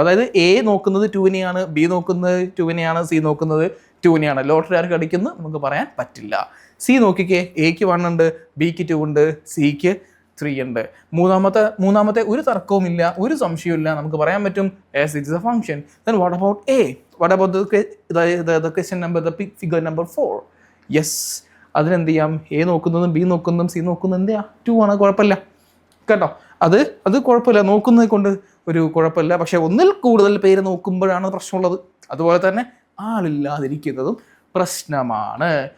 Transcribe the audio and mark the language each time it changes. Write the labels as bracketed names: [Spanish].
[Malayalam] അതായത് എ നോക്കുന്നത് 2നെയാണ്, ബി നോക്കുന്നത് 2നെയാണ്, സി നോക്കുന്നത് 2നെയാണ്. ലോട്ടറി ആർക്ക് അടിക്കുന്നു നമുക്ക് പറയാൻ പറ്റില്ല. സി നോക്കിക്കേ, എക്ക് 1 ഉണ്ട്, ബിക്ക് 2 ഉണ്ട്, സിക്ക് 3 ഉണ്ട്. മൂന്നാമത്തെ ഒരു തർക്കവുമില്ല, ഒരു സംശയവുമില്ല, നമുക്ക് പറയാൻ പറ്റും [English] yes, it is a function. Then what about A? What about the question number, the figure number 4? [Malayalam] Yes, അതിനെന്ത് ചെയ്യാം? എ നോക്കുന്നതും ബി നോക്കുന്നതും സി നോക്കുന്നതും എന്ത് ചെയ്യാം? 2 ആണ്, കുഴപ്പമില്ല കേട്ടോ. അത് കുഴപ്പമില്ല, നോക്കുന്നത് കൊണ്ട് ഒരു കുഴപ്പമില്ല. പക്ഷെ ഒന്നിൽ കൂടുതൽ പേര് നോക്കുമ്പോഴാണ് പ്രശ്നമുള്ളത്. അതുപോലെ തന്നെ ആളില്ലാതിരിക്കുന്നതും പ്രശ്നമാണ്.